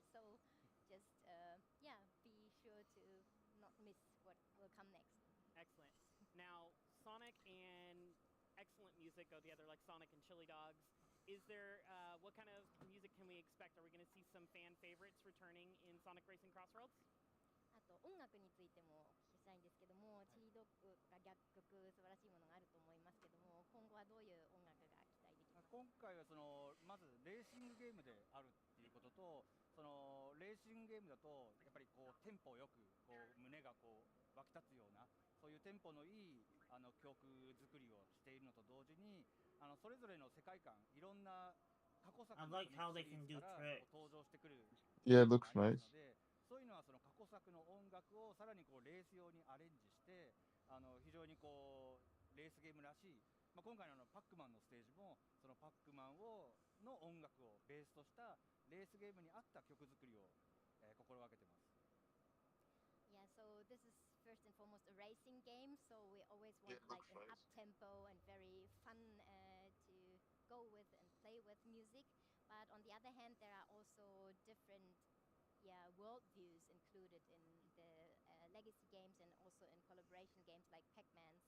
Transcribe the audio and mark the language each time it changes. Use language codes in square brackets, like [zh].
[en] So just, be sure to not miss what will come next. Excellent. Now, Sonic and excellent music go together, like Sonic and Chili Dogs. Is there, what kind of music can we expect? Are we going to see some fan favorites returning in Sonic Racing Crossroads? [ja] あと音楽についてもお聞きしたいんですけども、チリドッグが楽曲素晴らしいものがあると思いますけども、今後はどういう音楽が期待できますか？今回はまずレーシングゲームであるっていうことと、レーシングゲームだとやっぱりこうテンポよくこう胸がこう湧き立つようなそういうテンポのいい曲作りをしているのと同時にそれぞれの世界観いろんな過去作のシリーズから登場してくる [en] Yeah, it looks nice. [ja] そういうのは過去作の音楽をさらにこうレース用にアレンジして非常にこうレースゲームらしい、今回のパックマンのステージもそのパックマンの音楽をベースとしたレースゲームに合った曲作りを心がけてます。 [en] Yeah, so this is first and foremost a racing game, so we always want like an up-tempo and very fun to go with and play with music. But on the other hand, there are also different world views included in the legacy games and also in collaboration games like Pac-Man.